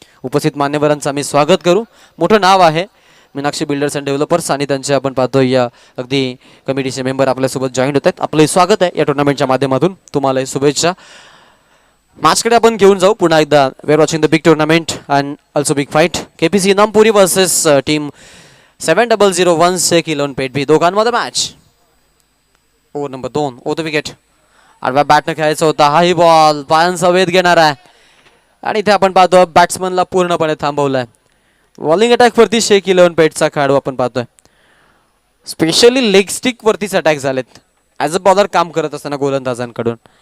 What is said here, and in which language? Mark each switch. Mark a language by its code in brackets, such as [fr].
[mr] उपस्थित मान्यवरांचं आम्ही स्वागत करू. मोठं नाव आहे मीनाक्षी बिल्डर्स अँड डेव्हलपर्स आणि त्यांचे आपण पाहतो या अगदी कमिटीचे मेंबर आपल्यासोबत जॉईन होत आहेत. आपलंही स्वागत आहे या टुर्नामेंटच्या माध्यमातून. तुम्हालाही शुभेच्छा. मॅचकडे आपण घेऊन जाऊ पुन्हा एकदा. [en] We are watching the big tournament and also big fight. [mr] KPC इनामपुरी versus team 7001 Shaikh eleven पेटभी. दोघांमध्ये match. Over number 2. The wicket. आडव्या बॅटनं खेळायचा होता. हाही बॉल पायांचा वेध घेणार आहे आणि इथे आपण पाहतो बॅट्समनला पूर्णपणे थांबवलाय. बॉलिंग अटॅक वरती शेख इलेवन पेटचा खेळाडू आपण पाहतोय. स्पेशली लेग स्टिक वरतीच अटॅक झालेत [en] as a bowler [mr] काम करत असताना गोलंदाजांकडून.